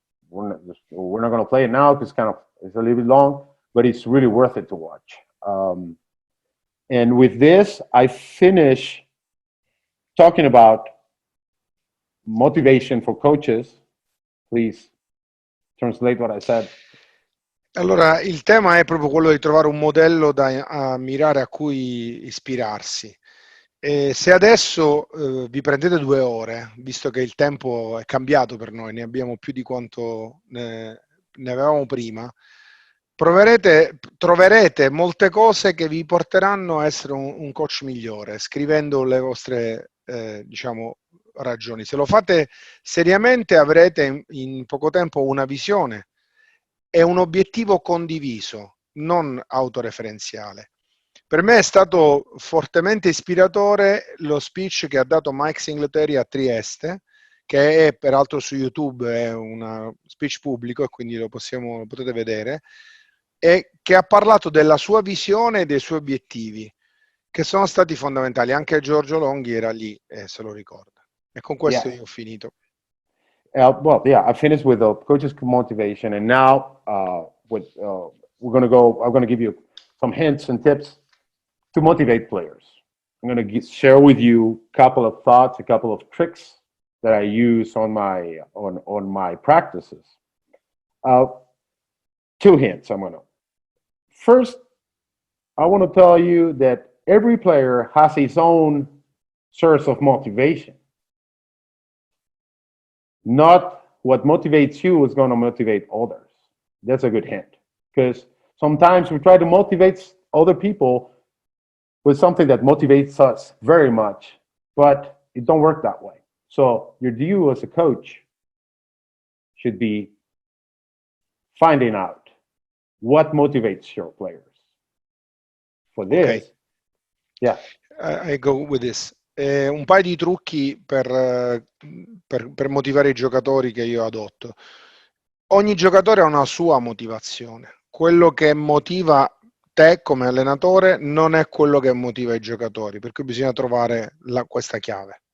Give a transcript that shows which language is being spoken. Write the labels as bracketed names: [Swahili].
[English] We're not going to play it now because it's a little bit long, but it's really worth it to watch. And with this, I finish talking about motivation for coaches. Please translate what I said. [Italian] Allora, il tema è proprio quello di trovare un modello da ammirare, a cui ispirarsi. E se adesso vi prendete 2 ore, visto che il tempo è cambiato per noi, ne abbiamo più di quanto ne avevamo prima, troverete molte cose che vi porteranno a essere un coach migliore, scrivendo le vostre ragioni. Se lo fate seriamente avrete in poco tempo una visione e un obiettivo condiviso, non autoreferenziale. Per me è stato fortemente ispiratore lo speech che ha dato Mike Singletary a Trieste, che è peraltro su YouTube, è un speech pubblico e quindi lo potete vedere, e che ha parlato della sua visione e dei suoi obiettivi, che sono stati fondamentali. Anche Giorgio Longhi era lì, se lo ricorda. E con questo io ho finito. [English] Well, yeah, I finished with the coaches motivation, and now we're going to go. I'm going to give you some hints and tips to motivate players. I'm going to share with you a couple of thoughts, a couple of tricks that I use on my practices. 2 hints I'm going to. First, I want to tell you that every player has his own source of motivation. Not what motivates you is going to motivate others. That's a good hint. Because sometimes we try to motivate other people with something that motivates us very much, but it don't work that way. So your due as a coach should be finding out what motivates your players. For this, okay. Yeah. I go with this. [Italian] Un paio di trucchi per motivare i giocatori che io adotto. Ogni giocatore ha una sua motivazione. Quello che motiva te come allenatore non è quello che motiva i giocatori, per cui bisogna trovare questa chiave.